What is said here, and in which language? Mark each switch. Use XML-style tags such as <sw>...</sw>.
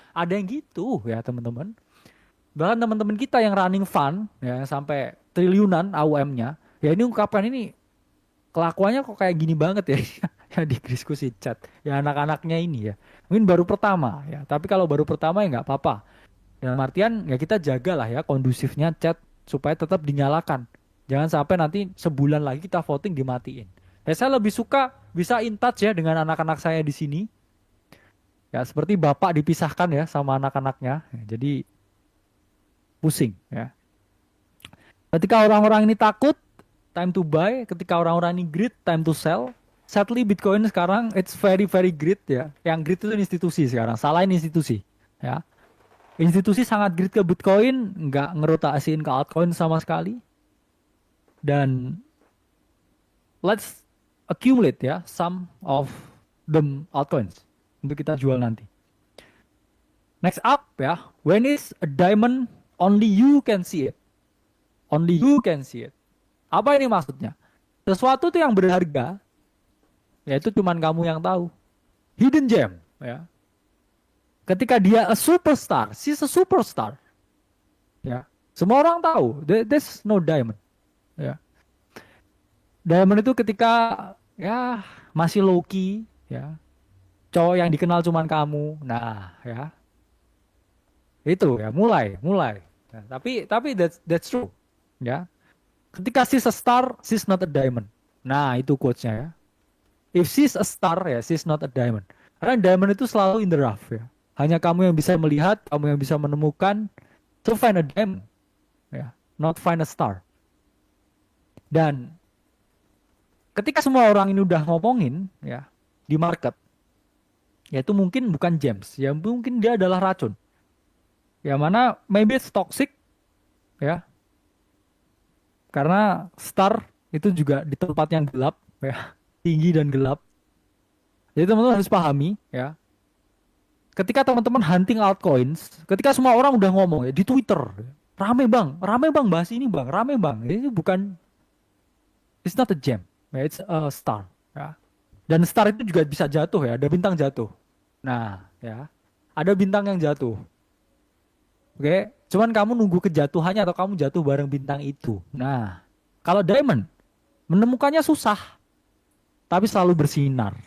<id>Ada yang gitu ya teman-teman. Bahkan teman-teman kita yang running fund ya sampai triliunan AUM-nya, ya ini ungkapkan ini kelakuannya kok kayak gini banget ya ya di diskusi chat ya anak-anaknya ini ya mungkin baru pertama ya tapi kalau baru pertama ya nggak apa-apa dalam artian ya kita jagalah ya kondusifnya chat supaya tetap dinyalakan jangan sampai nanti sebulan lagi kita voting dimatiin ya saya lebih suka bisa in touch ya dengan anak-anak saya di sini ya seperti bapak dipisahkan ya sama anak-anaknya ya, jadi pusing ya ketika orang-orang ini takut</id> <en>time to buy,</en> <id>ketika orang-orang ini greed,</id> <en>time to sell. Sadly Bitcoin sekarang it's very very greed ya.</en> <id>Yang greed itu institusi sekarang, salahin institusi ya. Institusi sangat greed ke Bitcoin, nggak ngerotasiin ke altcoin sama sekali. Dan</id> <en>let's accumulate</en> <id>ya</id> <en>some of the altcoins</en> <id>untuk kita jual nanti.</id> <en>Next up ya, when is a diamond only you can see it. Only you can see it.</en> <id>Apa ini maksudnya? Sesuatu itu yang berharga, yaitu cuman kamu yang tahu.</id> <en>Hidden gem, ya.</en> <id>Ketika dia</id> <en>a superstar, she's a superstar. Ya.</en> <id>Semua orang tahu,</id> <en>there's no diamond.</en> <id>Ya. Diamond itu ketika ya masih low key, ya. Cowok yang dikenal cuman kamu. Nah, ya. Itu ya, mulai. Ya, tapi</id> <en>that's true.</en> <id>Ya.</id> <en>Ketika she's a star, she's not a diamond. Nah,</en> <id>itu quotes-nya</id> <en>ya. If she's a star, ya, she's not a diamond.</en> <id>Karena diamond itu selalu</id> <en>in the rough</en> <id>ya. Hanya kamu yang bisa melihat, kamu yang bisa menemukan.</id> <en>To find a diamond, ya, not find a star.</en> <id>Dan ketika semua orang ini udah ngomongin, ya, di market, ya itu mungkin bukan gems, ya mungkin dia adalah racun.</id> <en>Ya mana maybe it's toxic, ya.</en> <id>Karena star itu juga di tempat yang gelap, ya, tinggi dan gelap. Jadi teman-teman harus pahami, ya. Ketika teman-teman hunting altcoins, ketika semua orang udah ngomong ya di Twitter, rame bang bahas ini bang, rame bang. Ini bukan,</id> <en>it's not a gem, ya, it's a star, ya.</en> <id>Dan star itu juga bisa jatuh ya, ada bintang jatuh. Nah, ya, ada bintang yang jatuh. Oke, cuman kamu nunggu kejatuhannya atau kamu jatuh bareng bintang itu. Nah, kalau diamond menemukannya susah, tapi selalu bersinar.</id>